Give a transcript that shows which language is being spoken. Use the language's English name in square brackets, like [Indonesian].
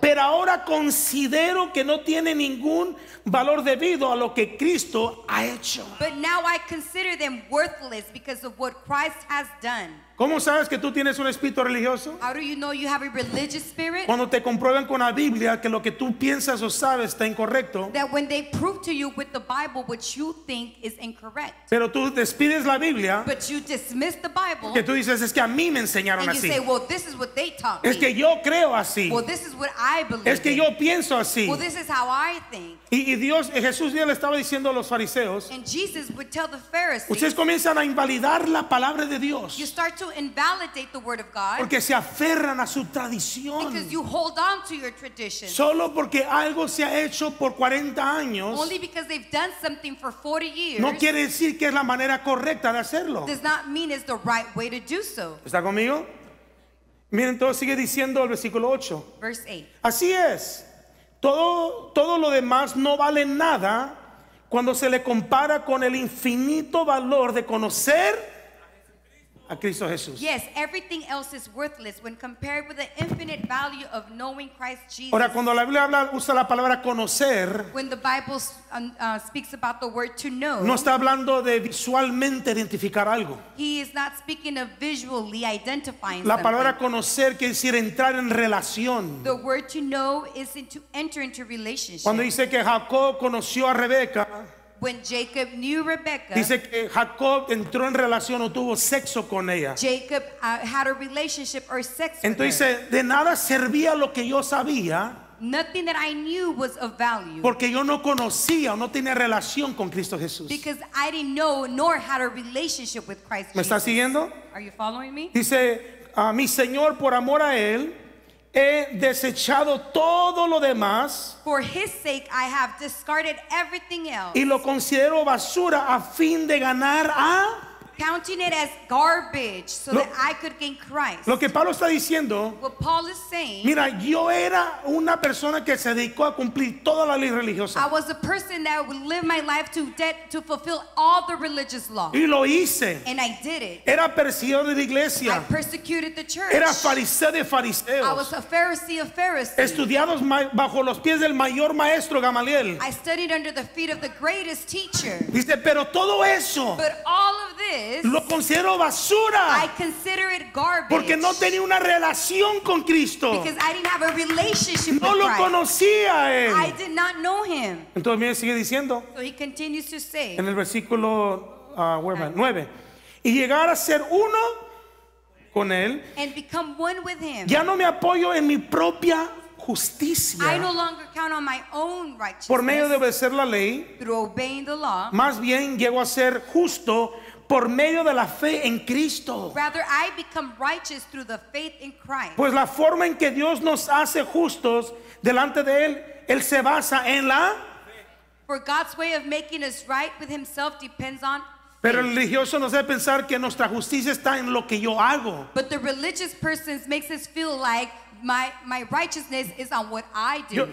[Spanish] pero ahora considero que no tiene ningún valor debido a lo que Cristo ha hecho. [English] but now I consider them worthless because of what Christ has done. [Spanish] ¿Cómo sabes que tú tienes un espíritu religioso? [English] How do you know you have a religious spirit? [Spanish] Cuando te comprueban con la Biblia que lo que tú piensas o sabes está incorrecto, [English] That when they prove to you with the Bible what you think is incorrect, [Spanish] pero tú despides la Biblia, [English] but you dismiss the Bible [Spanish] que tú dices, es que a mí me enseñaron [English] and you [Spanish] así, [English] say, well, this is what they taught [Spanish] es que [English] me. [Spanish] yo creo así, [English] Well, this is what I believe. [Spanish] es que in. yo pienso así. [English] Well, this is how I think. [Spanish] Y Dios, Jesús ya le estaba diciendo a los fariseos, [English] And Jesus would tell the Pharisees, [Spanish] ustedes comienzan a invalidar la palabra de Dios [English] you start to invalidate the word of God [Spanish] porque se aferran a su tradición. [English] because you hold on to your tradition. [Spanish] Solo porque algo se ha hecho por 40 años [English] Only because they've done something for 40 years [Spanish] no quiere decir que es la manera correcta de hacerlo. [English] does not mean it's the right way to do so. [Spanish] ¿Está conmigo? Miren, todo sigue diciendo el versículo 8. [English] Verse 8. [Spanish] Así es, todo lo demás no vale nada cuando se le compara con el infinito valor de conocer a Cristo Jesús. [English] Yes, everything else is worthless when compared with the infinite value of knowing Christ Jesus. [Spanish] Ahora, cuando la Biblia usa la palabra conocer, [English] When the Bible speaks about the word to know, [Spanish] no está hablando de visualmente identificar algo. [English] he is not speaking of visually identifying [Spanish] La palabra [English] something. [Spanish] conocer quiere decir entrar en relación. [English] The word to know is to enter into relationship. [Spanish] Cuando dice que Jacob conoció a Rebeca, [English] When Jacob knew Rebekah, [Spanish] dice que Jacob entró en relación o tuvo sexo con ella. [English] Jacob had a relationship or sex with her. [Spanish] Entonces, de nada servía lo que yo sabía, [English] Nothing that I knew was of value [Spanish] porque yo no conocía o no tenía relación con Cristo Jesús. [English] because I didn't know nor had a relationship with Christ [Spanish] ¿Me está [English] Jesus. [Spanish] siguiendo? [English] Are you following me? [Spanish] Dice, a mi Señor, por amor a Él, he desechado todo lo demás [English] For his sake, I have discarded everything else, [Spanish] y lo considero basura a fin de ganar a... [English] counting it as garbage so [Spanish] Lo- [English] that I could gain Christ. [Spanish] Lo que Pablo está diciendo, [English] What Paul is saying, [Spanish] mira, yo era una persona que se dedicó a cumplir toda la ley [English] I [Spanish] religiosa. [English] was a person that would live my life to fulfill all the religious law. [Spanish] Y lo hice. [English] And I did it. [Spanish] Era perseguidor de la [English] I [Spanish] iglesia. [English] persecuted the church. [Spanish] Era fariseo de [English] I [Spanish] fariseos. [English] was a Pharisee of Pharisees. [Spanish] Estudiados bajo los pies del mayor maestro Gamaliel. [English] I studied under the feet of the greatest teacher. [Spanish] Dice, pero todo eso [English] But all of this, [Spanish] lo considero [English] I [Spanish] basura [English] consider it garbage [Spanish] porque no tenía una relación con Cristo. [English] because I didn't have a relationship [Spanish] No [English] with [Spanish] lo [English] Christ. [Spanish] conocía a [English] I [Spanish] él. [English] did not know him. [Spanish] Entonces, mire, sigue diciendo [English] So he continues to say, [Spanish] en el versículo 9. Y llegar a ser uno con él, [English] and become one with him. [Spanish] ya no me apoyo en mi propia [English] I no [Spanish] justicia [English] longer count on my own [Spanish] por medio de [English] righteousness [Spanish] obedecer la ley, [English] through obeying the law. [Spanish] más bien llego a ser justo por medio de la fe en Cristo. [English] Rather, I become righteous through the faith in Christ. [Spanish] Pues la forma en que Dios nos hace justos delante de Él se basa en la... [English] For God's way of making us right with himself depends on [Spanish] Pero el [English] faith. [Spanish] religioso nos debe pensar que nuestra justicia está en lo que yo hago. [English] But the religious person makes us feel like my righteousness is on what I do.